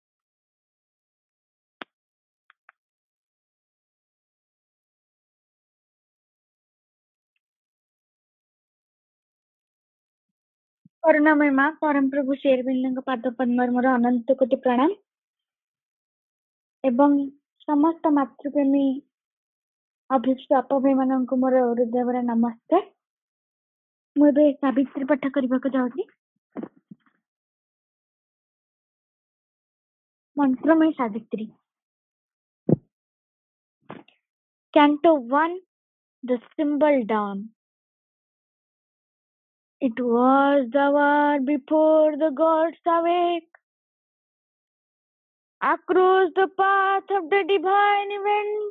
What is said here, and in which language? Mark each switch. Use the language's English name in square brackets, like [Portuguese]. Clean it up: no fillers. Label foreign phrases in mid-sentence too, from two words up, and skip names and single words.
[Odia] କରୁଣାମୟ ମା ପରମ ପ୍ରଭୁ ଶ୍ରୀ ଅରବିନ୍ଦଙ୍କ ପାଦ ପଦ୍ମରେ ମୋର ଅନନ୍ତ କୋଟି ପ୍ରଣାମ ଏବଂ ସମସ୍ତ ମାତୃପ୍ରେମୀ ଅଭିଷ୍ଟ ଅପଭାଇ ମାନଙ୍କୁ ମୋର ହୃଦୟର ନମସ୍କାର। ମୁଁ ଏବେ ସାବିତ୍ରୀ ପାଠ କରିବାକୁ ଯାଉଛି। ମନ୍ତ୍ରମୟ ସାବିତ୍ରୀ। [English] Canto 1, The Symbol Dawn. It was the hour before the gods awake, across the path of the divine event.